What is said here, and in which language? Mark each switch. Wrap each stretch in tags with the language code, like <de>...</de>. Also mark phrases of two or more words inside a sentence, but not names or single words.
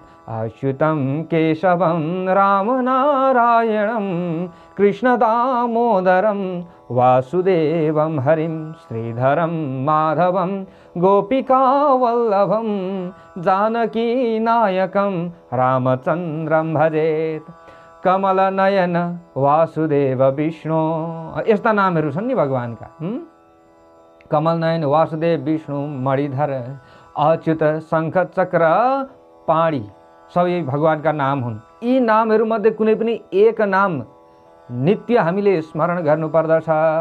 <sa>अच्युतं केशवं रामनारायणं कृष्णदामोदरं वासुदेवं हरिं श्रीधरं माधवं गोपिकावल्लभं जानकी नायकं रामचन्द्रं भजेत्। कमलनयन वासुदेव विष्णु।</sa> <ne>यस्ता नामहरू छन् नि भगवानका। कमलनयन वासुदेव विष्णु मणिधर अच्युत शङ्ख चक्र पाणी सबै भगवानका नाम हुन्। यी नामहरूमध्ये कुनै पनि एक नाम नित्य हामीले स्मरण गर्नुपर्दछ।</ne>